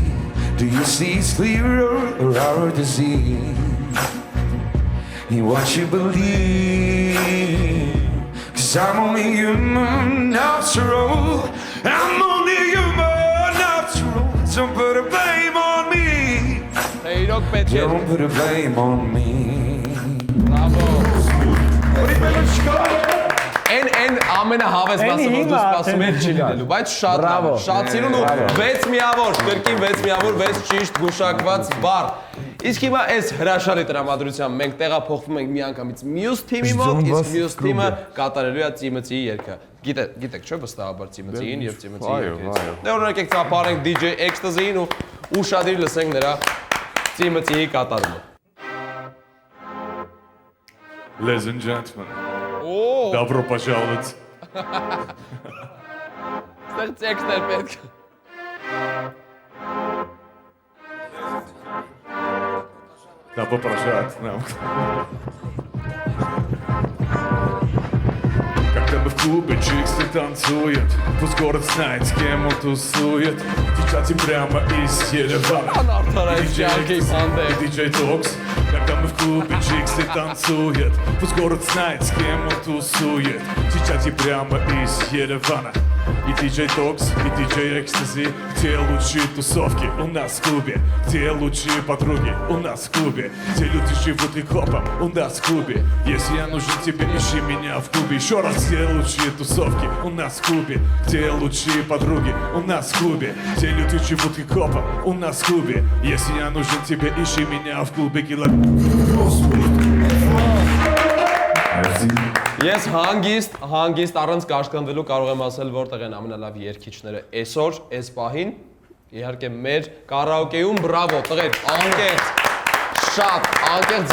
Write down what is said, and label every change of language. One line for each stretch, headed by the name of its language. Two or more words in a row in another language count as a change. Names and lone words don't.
English: Do you see it's clearer or our disease? In what you believe. 'Cause I'm only human after all. I'm only human after all. Don't put the blame on me.
Armenian: Իրոք պետք է։
English: Don't put the blame on me.
Armenian: Բրավո։ Այն ամենահավես մասը, որ դու սպասում ես չի լինելու, բայց շատ լավ, շատ սիրուն ու 6 միավոր, կրկին 6 միավոր, 6 ճիշտ գուշակված բառ։ Իսկ հիմա այս հրաշալի տրամադրությամբ մենք տեղափոխվում ենք միանգամից մյուս թիմի մոտ, իսկ մյուս թիմը կատարելու է Ծիմծիի երգը։ Գիտեք, չէ՞ վստահաբար Ծիմծիին եւ Ծիմծիի երգը։ Դե օրինակ եկեք ծափարենք DJ Ecstasy-ին ու ուշադիր լսենք նրա Ծիմծիի կատարումը։
English: Ladies and gentlemen, Օ,
Russian: добро пожаловать.
Armenian: ստեղ տեքստեր պետք։
Russian: Добро пожаловать к нам. Когда мы в клубе, чиксы танцуют, пусть город знает, с кем он тусует. Девчата прямо из Еревана. Անարդարայից ջանքի սանդեկ։ DJ Tox. Когда мы в клубе, чиксы танцуют, пусть город знает, с кем он тусует. Девчата прямо из Еревана. И DJ Tox, и DJ Ecstasy. Где лучшие тусовки у нас в клубе? Где лучшие подруги у нас в клубе? Где люди живут хип-хопом у нас в клубе? Если я нужен тебе, ищи меня в клубе. Еще раз, где лучшие тусовки у нас в клубе? Где лучшие подруги у нас в клубе? Где люди живут хип-хопом у нас в клубе? Если я нужен тебе, ищи меня в клубе.
Armenian: Ես հանգիստ առանց կաշկանդվելու կարող եմ ասել, որտեղ են ամենալավ երգիչները այսօր, այս պահին, իհարկե մեր կարաոկեում, բրավո, տղեր, շատ անկեղծ